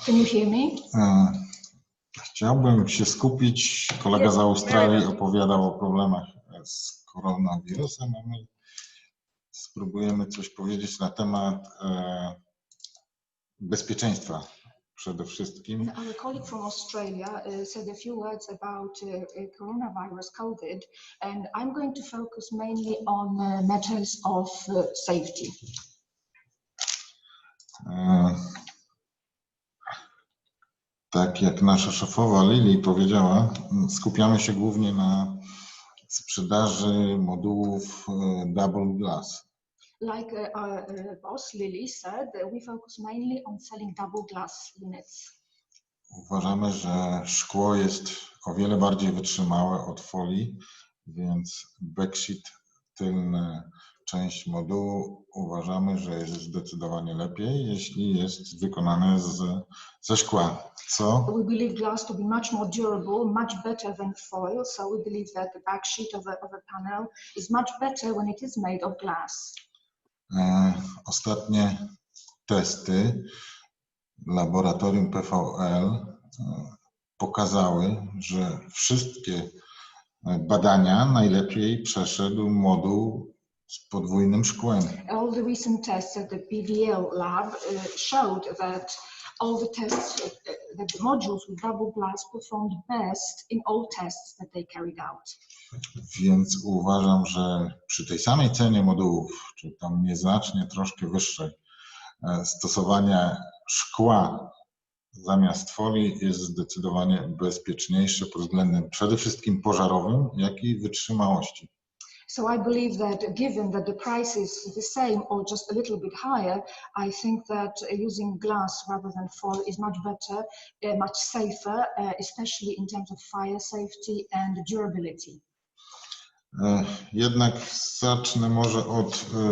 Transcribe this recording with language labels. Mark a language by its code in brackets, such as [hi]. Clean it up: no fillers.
[en] Can you hear me? [pl] Chciałbym się skupić, kolega z Australii opowiadał o problemach z koronawirusem, a my spróbujemy coś powiedzieć na temat bezpieczeństwa przede wszystkim. [en] Our colleague from Australia said a few words about coronavirus, COVID, and I'm going to focus mainly on matters of safety. [pl] Tak jak nasza szefowa Lili powiedziała, skupiamy się głównie na sprzedaży modułów double glass. [en] Like boss Lily said, we focus mainly on selling double glass units. [pl] Uważamy, że szkło jest o wiele bardziej wytrzymałe od folii, więc backsheet, tylna część modułu, uważamy, że jest zdecydowanie lepiej, jeśli jest wykonane ze szkła. Co? [en] We believe glass to be much more durable, much better than foil, so we believe that the backsheet of a panel is much better when it is made of glass. [pl] Ostatnie testy laboratorium PVL pokazały, że wszystkie badania najlepiej przeszedł moduł z podwójnym szkłem. [en] All the recent tests at the PVL lab showed that all the tests, that the modules with double glass performed best in all tests that they carried out. [pl] Więc uważam, że przy tej samej cenie modułów, czy tam nieznacznie troszkę wyższej, stosowanie szkła zamiast folii jest zdecydowanie bezpieczniejsze pod względem przede wszystkim pożarowym, jak i wytrzymałości. [en] So I believe that given that the price is the same or just a little bit higher, I think that using glass rather than foil is much better, much safer, especially in terms of fire safety and durability. [pl] Jednak zacznę może od